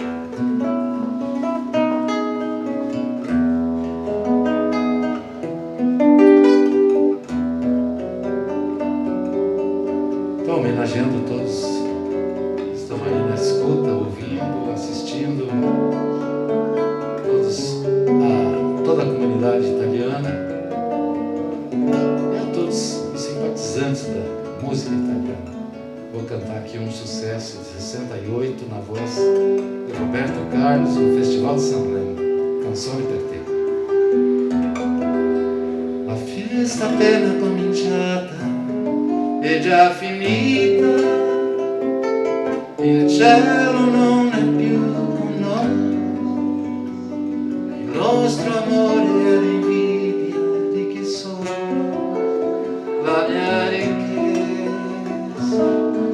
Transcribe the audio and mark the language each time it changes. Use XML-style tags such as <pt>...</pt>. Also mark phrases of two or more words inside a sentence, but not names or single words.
<pt>Estou homenageando todos que estão aí na escuta, ouvindo, assistindo, toda a comunidade italiana e a todos os simpatizantes da música italiana. Vou cantar aqui um sucesso de 68 na voz de Roberto Carlos no Festival de Sanremo, Canzone per te.</pt> <it>La fiesta appena cominciata è già finita, il cielo non è più con noi, il nostro amore è l'invidia di chi sono, la mia ricchezza</it>